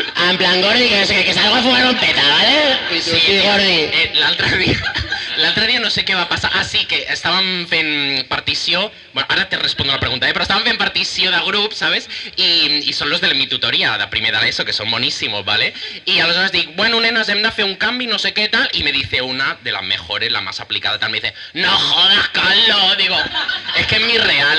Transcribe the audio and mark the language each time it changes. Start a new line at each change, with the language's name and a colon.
Spanish: En plan, Gordi, que salgo a fumar un peta, ¿vale?
Catalan: I tu, sí, Gordi. L'altre dia no sé què va passar. Ah, sí, que estàvem fent partició... Bueno, ara te respondo la pregunta, però estàvem fent partició de grup, ¿sabes?
Spanish: Y son los de mi tutoría,
Catalan: de primer de l'ESO,
Spanish: que son monísimos, ¿vale? Y
Catalan: aleshores dic,
Spanish: bueno, nenas,
Catalan: hem de fer un canvi,
Spanish: no sé qué tal, y me dice una de las mejores, la más aplicada, tal, me dice, no jodas, Carlos, digo, es que es mi real,